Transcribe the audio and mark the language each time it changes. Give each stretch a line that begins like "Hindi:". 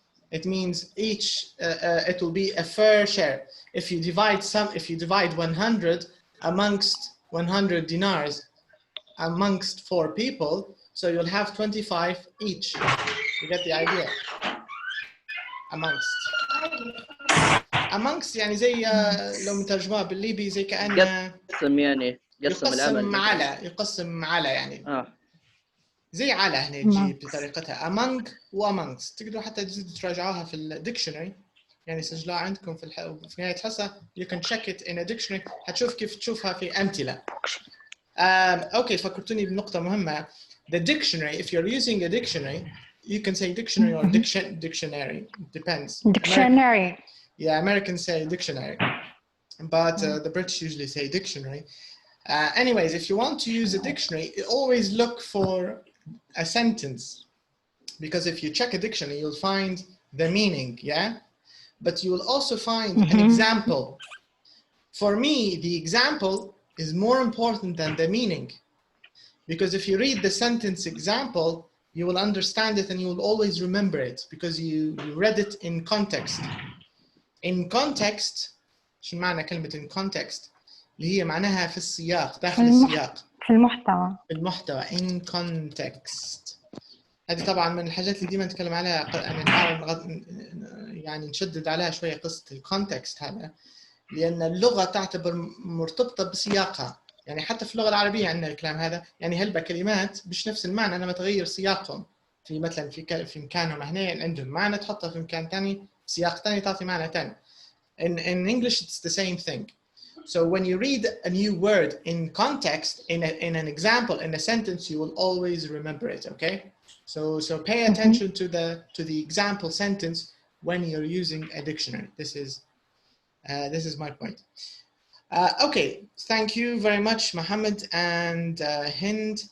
English: It means each, it will be a fair share. If you divide 100 amongst 100 dinars amongst four people, so you'll have 25 each. You get the idea? Amongst.
Arabic: Amongst يعني زي لو مترجمها بالليبي زي كأنه يقسم يعني يقسم على يعني زي على هنا تجي بطريقتها among و amongst. تقدروا حتى تزيدوا تراجعوها في الديكشنري يعني سجلوها عندكم في نهاية الحصة.
English: You can check it in a dictionary.
Arabic: هتشوف كيف تشوفها في أمثلة. Okay, فكرتوني بنقطة مهمة.
English: The dictionary, if you're using a dictionary, you can say dictionary or dictionary. Depends. Dictionary. Americans say dictionary, but the British usually say dictionary. Anyways, if you want to use a dictionary, always look for a sentence, because if you check a dictionary, you'll find the meaning, yeah? But you will also find an example. For me, the example is more important than the meaning, because if you read the sentence example, you will understand it and you will always remember it because you read it in context.
Arabic: In context, شو معنى كلمة in context؟ اللي هي معناها في السياق، داخل السياق. في المحتوى. في المحتوى in context. هذه طبعا من الحاجات اللي ديما نتكلم عليها، يعني نحاول يعني نشدد عليها شوية قصة الكونتكست هذا، لأن اللغة تعتبر مرتبطة بسياقها. يعني حتى في اللغة العربية عندنا الكلام هذا، يعني هلبة كلمات مش نفس المعنى لما تغير سياقهم. في مثلا في مكانهم هنا عندهم معنى تحطها في مكان ثاني، سياق ثاني تعطي معنى ثاني.
English: In English, it's the same thing. So when you read a new word in context, in an example, in a sentence, you will always remember it. Okay. So pay attention to the example sentence when you're using a dictionary. This is my point. Okay, thank you very much, Mohammed and Hind.